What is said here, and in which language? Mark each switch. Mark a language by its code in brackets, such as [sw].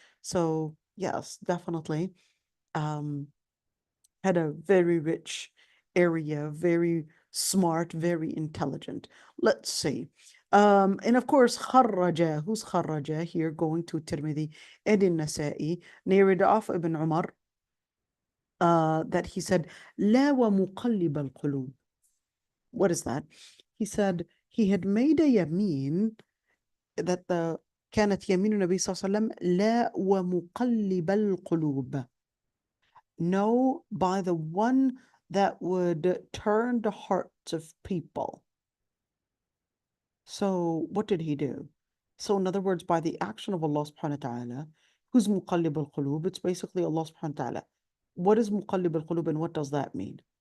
[en] So yes, definitely had a very rich area, very smart, very intelligent. Let's see. And of course, خرج, who's خرج here, going to Tirmidhi and in Nasa'i, narrated off Ibn Umar, that he said, لا ومقلب القلوب. What is that? [ar] he said he had made a yameen that كانت يمين النبي صلى الله عليه وسلم لا ومقلب القلوب. [en] No, by the one that would turn the hearts of people. So what did he do? So in other words, by the action of Allah subhanahu wa ta'ala, who's muqallib al-qulub? It's basically Allah subhanahu wa ta'ala. What is muqallib al-qulub and what does that mean?